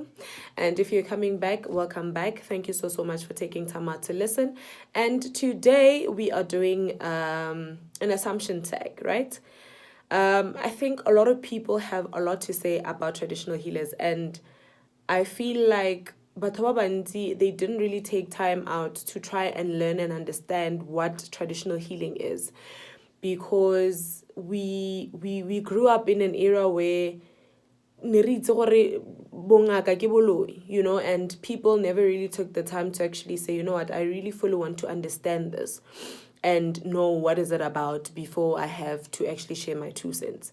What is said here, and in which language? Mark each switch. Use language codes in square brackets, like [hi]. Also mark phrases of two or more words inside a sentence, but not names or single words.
[en] And if you're coming back, welcome back. Thank you so much for taking time out to listen. And today we are doing an assumption tag, right? I think a lot of people have a lot to say about traditional healers, and I feel like [tn] batho ba bantsi, [en] they didn't really take time out to try and learn and understand what traditional healing is, because we grew up in an era where you know, and people never really took the time to actually say, you know what, I really fully want to understand this and know what is it about before I have to actually share my 2 cents.